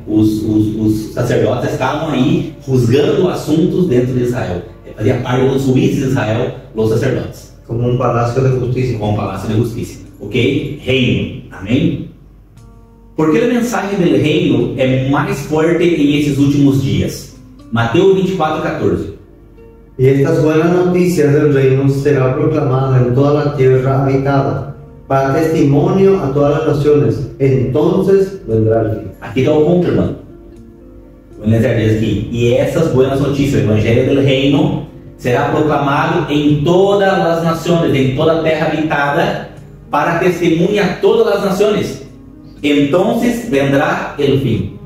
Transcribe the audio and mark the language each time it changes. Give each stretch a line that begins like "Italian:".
Portuguese: Os sacerdotes estavam aí juzgando assuntos dentro de Israel. Fazia parte dos juízes de Israel, os sacerdotes. Como um palácio de justiça. Como um palácio de justiça. Ok? Reino. Amém? Porque a mensagem do reino é mais forte em esses últimos dias. Mateus 24:14.
Spanish: Y estas buenas noticias del reino será proclamada en toda la tierra habitada, para testimonio a todas las naciones. Entonces vendrá el fin.
Portuguese: Aqui está o ponto, irmão. O Eliezer diz aqui: e essas boas notícias, o evangelho do reino, será proclamado em todas as nações, em toda a terra habitada, para testemunhar a todas as nações.
Spanish: Entonces vendrá el fin.